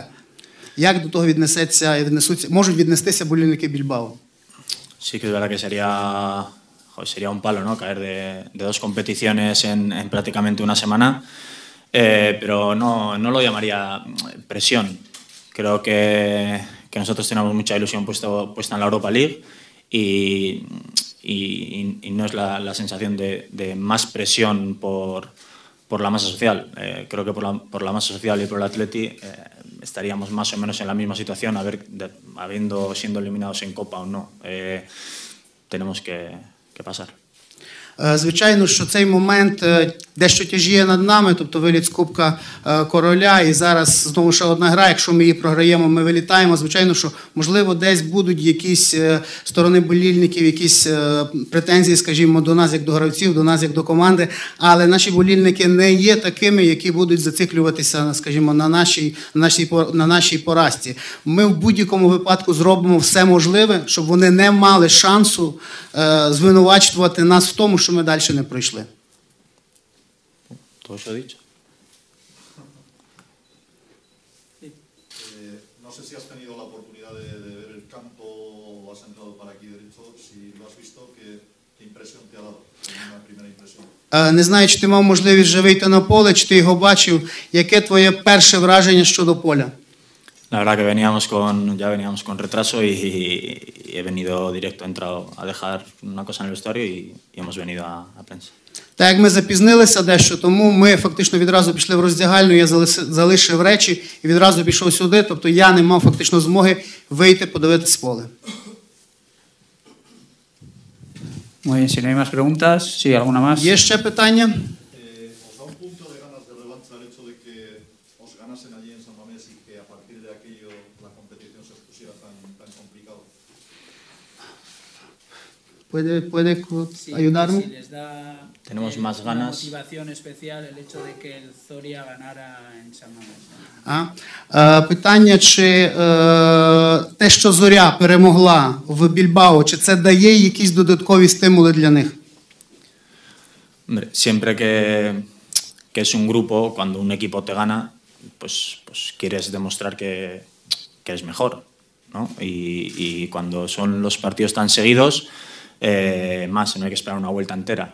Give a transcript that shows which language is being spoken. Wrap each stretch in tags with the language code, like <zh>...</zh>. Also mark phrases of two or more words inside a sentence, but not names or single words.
<uk>Як до того можуть віднестися болільники Більбао?</uk> <es>Sí que es verdad que sería un palo, ¿no? Caer de 2 competiciones en prácticamente una semana, pero no lo llamaría presión. Creo que nosotros tenemos mucha ilusión puesta en la Europa League y no es la sensación de más presión por la masa social. Creo que por la masa social y por el Atleti estaríamos más o menos en la misma situación, siendo eliminados en Copa o no. Tenemos que pasar.</es> <uk>Звичайно, що цей момент дещо тяжіє над нами, тобто виліт з Кубка Короля, і зараз знову ще одна гра, якщо ми її програємо, ми вилітаємо. Звичайно, що можливо десь будуть якісь сторони болільників, якісь претензії, скажімо, до нас як до гравців, до нас як до команди, але наші болільники не є такими, які будуть зациклюватися, скажімо, на нашій поразці. Ми в будь-якому випадку зробимо все можливе, щоб вони не мали шансу звинувачувати нас в тому, що ми далі не пройшли.</uk> <es>¿Todo eso dicho? No sé si has tenido la oportunidad de ver el campo o has entrado para aquí derecho. Si lo has visto, ¿qué impresión te ha dado? Una primera impresión.</es> <uk>Не знаю, чи ти мав можливість вже вийти на поле, чи ти його бачив. Яке твоє перше враження щодо поля?</uk> <es>La verdad que ya veníamos con retraso y he venido directo, he entrado a dejar una cosa en el vestuario y hemos venido a prensa.</es> <uk>Так як ми запізнилися дещо, тому ми фактично відразу пішли в роздягальню, я залишив речі і відразу пішов сюди, тобто я не мав фактично змоги вийти, подивитись поле.</uk> <es>Muy bien, si no hay más preguntas, sí, alguna más.</es> <uk>Є ще питання?</uk> <es>¿Os da un punto de ganas de revancha el hecho de que os ganasen allí en San Mamés y que a partir de aquello la competición se pusiera tan complicada? puede Sí, ayudarme? si les da Tenemos más una ganas. motivación especial el hecho de que el Zoria ganara en San Mamés.</es> <uk>Питання, чи те, що Зоря перемогла в Більбао, чи це дає якісь додаткові стимули для них?</uk> <es>Hombre, siempre que es un grupo, cuando un equipo te gana, pues quieres demostrar que es mejor, ¿no? Y cuando son los partidos tan seguidos, más, no hay que esperar una vuelta entera.</es>